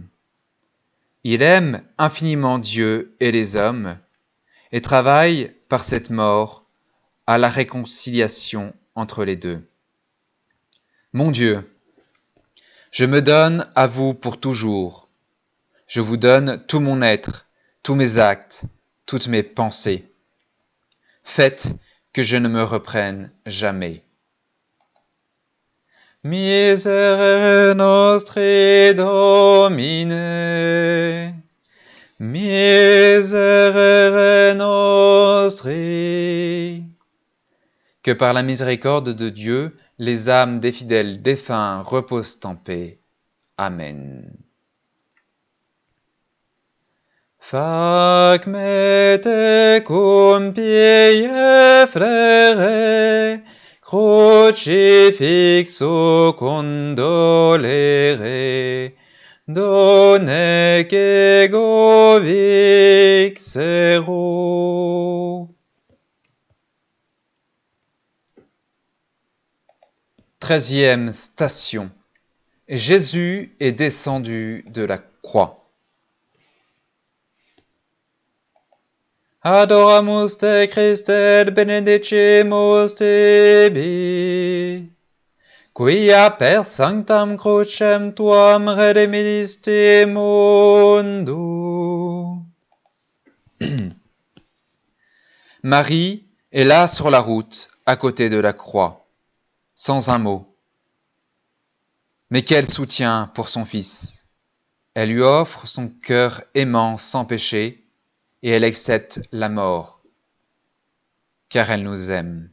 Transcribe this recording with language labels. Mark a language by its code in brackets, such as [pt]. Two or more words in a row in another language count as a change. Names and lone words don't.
[fr] Il aime infiniment Dieu et les hommes, et travaille par cette mort à la réconciliation entre les deux. Mon Dieu, je me donne à vous pour toujours. Je vous donne tout mon être, tous mes actes, toutes mes pensées. Faites que je ne me reprenne jamais. [la] Miserere nostri Domine, miserere nostri. [fr] Que par la miséricorde de Dieu, les âmes des fidèles défunts reposent en paix. Amen. [la] Fac me tecum pie frere, crucifixo condolere, donec ego vixero. [fr] 13e station. Jésus est descendu de la croix. [la] Adoramus te Christe et benedicimus tebi, quia per sanctam crucem tuam redemiste mundum. [fr] Marie est là sur la route, à côté de la croix, sans un mot. Mais quel soutien pour son Fils! Elle lui offre son cœur aimant sans péché, et elle accepte la mort, car elle nous aime.